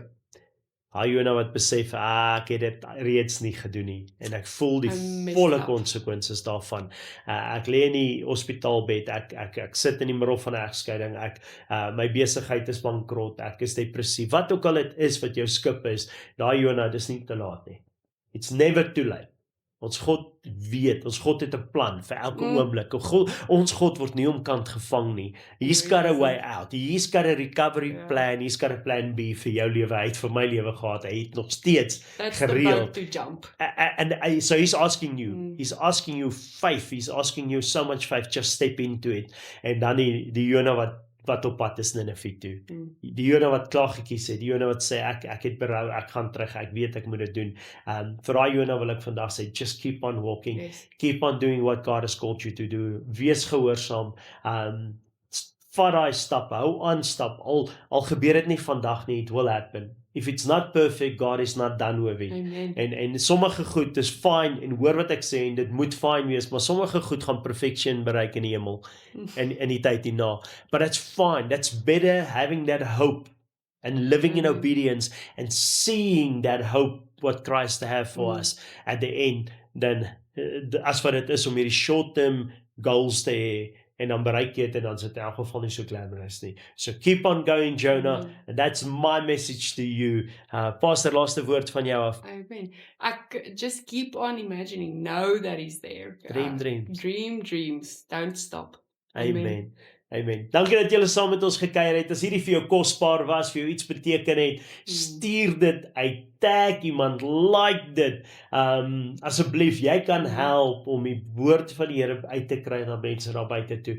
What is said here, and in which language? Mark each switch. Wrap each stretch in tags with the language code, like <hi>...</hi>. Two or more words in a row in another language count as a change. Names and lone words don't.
<af>Daai Jonah wat besef, ek het dit reeds nie gedoen nie, en ek voel die volle konsekwensies daarvan. Ek lê in die hospitaalbed, ek sit in die middel van 'n egskeiding, my besigheid is bankrot, ek is depressief, wat ook al dit is wat jou skip is, daai Jonah, dis nie te laat nie.</af> <en>It's never too late.</en> <af>Ons God weet, ons God het 'n plan vir elke oomblik. Ons God word nie omkant gevang nie.</af> <en>He's got a way out. He's got a recovery plan. He's got a plan B</en> <af>vir jou lewe. Hy het vir my lewe gehad. Hy het nog steeds gereeld.</af> <en>To jump. And so he's asking you. He's asking you faith. He's asking you so much faith. Just step into it.</en> <af>En dan die Jonah wat op pad is Ninive toe. Die Jonah wat klaar gekies het, die Jonah wat sê, ek het berou, ek gaan terug, ek weet ek moet dit doen. Vir daai Jonah wil ek vandag sê,</af> <en>just keep on walking, keep on doing what God has called you to do,</en> <af>wees gehoorsaam, vat daai stap, hou aan stap, al gebeur dit nie vandag nie,</af> <en>it will happen. If it's not perfect, God is not done with it.</en> <af>En sommige goed is fine, en hoor wat ek sê, en dit moet fine wees, maar sommige goed gaan perfection bereik in die hemel, in die tyd hierna.</af> <en>But that's fine, that's better having that hope, and living in obedience, and seeing that hope, what Christ have for us at the end, than</en> <af>as wat dit is om hierdie</af> <en>short-term goals</en> <af>te hê, en dan bereik jy dit, en dan is dit in elk geval nie so glamorous nie.</af> <en>So keep on going, Jonah, and that's my message to you. Pastor,</en> <af>laaste woord van jou af. Amen.</af> <en>Just keep on imagining, know that he's there. Dream dreams, don't stop. Amen. Amen.</en> <af>Dankie dat julle saam met ons gekuier het. As hierdie vir jou kosbaar was, vir jou iets beteken het, stuur dit uit, tag iemand, like dit. Asseblief, jy kan help om die woord van die Here uit te kry na mense daar buite toe.</af>